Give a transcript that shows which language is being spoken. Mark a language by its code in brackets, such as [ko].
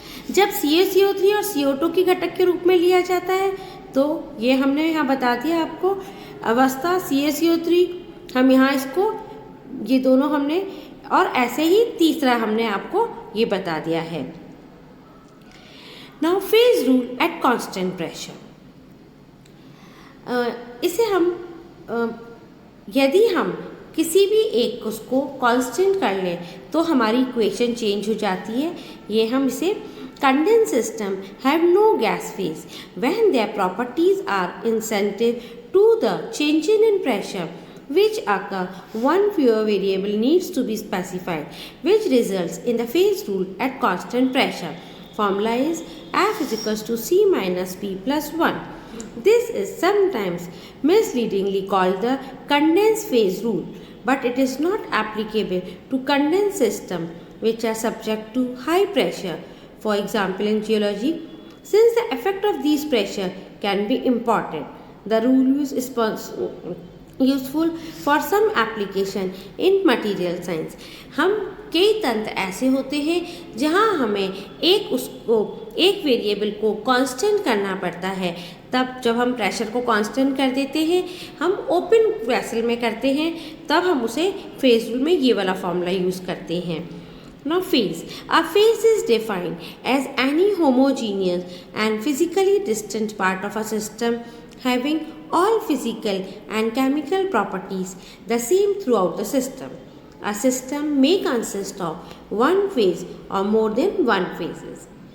[hi] जब CaCO3 और CO2 की घटक के रूप में लिया जाता है तो ये हमने यहाँ बता दिया आपको अवस्था CaCO3, हम यहाँ इसको ये दोनों हमने, और ऐसे ही तीसरा हमने आपको ये बता दिया है। [en] Now phase rule at constant pressure. [hi] इसे हम यदि हम किसी भी एक उसको कांस्टेंट कर लें तो हमारी इक्वेशन चेंज हो जाती है। ये हम इसे [en] condensed system have no gas phase when their properties are insensitive to the changes in pressure which occur. One fewer variable needs to be specified, which results in the phase rule at constant pressure. Formula is F is equals to C minus P plus 1. This is sometimes misleadingly called the condensed phase rule, but it is not applicable to condensed systems which are subject to high pressure. For example, in geology, since the effect of these pressure can be important, the rule is useful for some application in material science. [hi] हम कई तंत्र ऐसे होते हैं जहाँ हमें एक variable को कांस्टेंट करना पड़ता है। तब जब हम प्रेशर को कांस्टेंट कर देते हैं, हम ओपन वेसल में करते हैं, तब हम उसे फेज रूल में ये वाला फॉर्मूला यूज़ करते हैं। [en] Now phase. A phase is defined as any homogeneous and physically distant part of a system having all physical and chemical properties the same throughout the system. A system may consist of one phase or more than one phases.